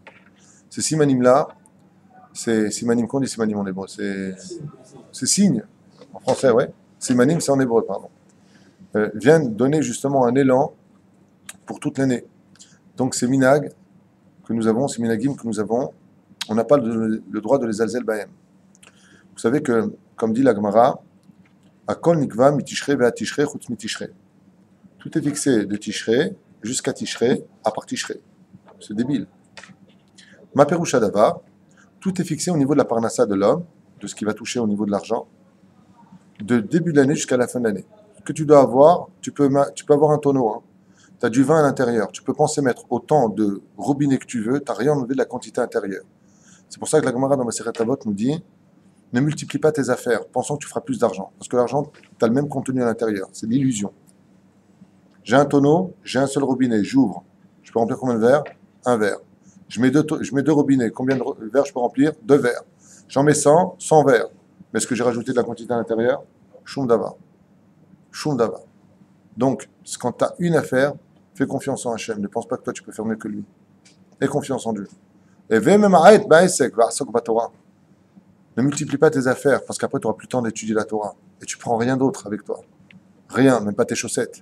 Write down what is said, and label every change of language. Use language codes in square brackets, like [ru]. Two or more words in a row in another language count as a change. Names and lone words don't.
[fr] Ces simanim-là, c'est simanim, qu'on dit simanim en hébreu, c'est signe, en français, ouais. Simanim, c'est en hébreu, pardon. Viennent donner justement un élan pour toute l'année. Donc ces minag que nous avons, ces minagim que nous avons, on n'a pas le droit de les [he] לזלזל בהם. [fr] Vous savez que, comme dit la Gemara, [he] הכל נקבע מתשרי ועד תשרי חוץ מתשרי. [fr] Tout est fixé de tishrei jusqu'à tishrei, à part tishrei. C'est débile. [he] מה פירוש דבר, [fr] tout est fixé au niveau de la parnassa de l'homme, de ce qui va toucher au niveau de l'argent, de début de l'année jusqu'à la fin de l'année. Ce que tu dois avoir, tu peux avoir un tonneau, hein. Tu as du vin à l'intérieur, tu peux penser mettre autant de robinet que tu veux, tu n'as rien enlevé de la quantité intérieure. C'est pour ça que la Gemara dans Maseret Avot nous dit, ne multiplie pas tes affaires, pensant que tu feras plus d'argent. Parce que l'argent, tu as le même contenu à l'intérieur, c'est l'illusion. J'ai un tonneau, j'ai un seul robinet, j'ouvre. Je peux remplir combien de verres? Un verre. Je mets deux robinets, combien de verres je peux remplir? 2 verres. J'en mets 100 verres. Mais est-ce que j'ai rajouté de la quantité à l'intérieur? [he] שום דבר. שום דבר. [fr] Donc, quand tu as une affaire, fais confiance en Hachem. Ne pense pas que toi, tu peux faire mieux que lui. Aie confiance en Dieu. Et ne multiplie pas tes affaires, parce qu'après, tu n'auras plus le temps d'étudier la Torah. Et tu prends rien d'autre avec toi. Rien, même pas tes chaussettes.